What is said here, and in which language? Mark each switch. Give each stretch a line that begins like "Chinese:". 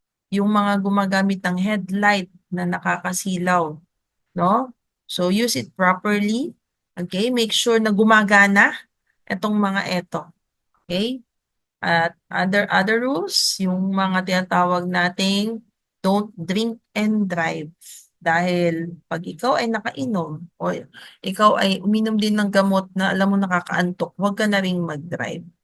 Filipino: Yung mga gumagamit ng headlight na nakakasilaw. No?
English: So, use it properly. Okay? Make sure
Filipino: na gumagana itong mga ito.
English: Okay? At other rules,
Filipino: yung mga tinatawag nating
English: don't drink and drive.
Filipino: Dahil pag ikaw ay nakainom o ikaw ay uminom din ng gamot na alam mo nakakaantok, huwag ka na ring mag-drive.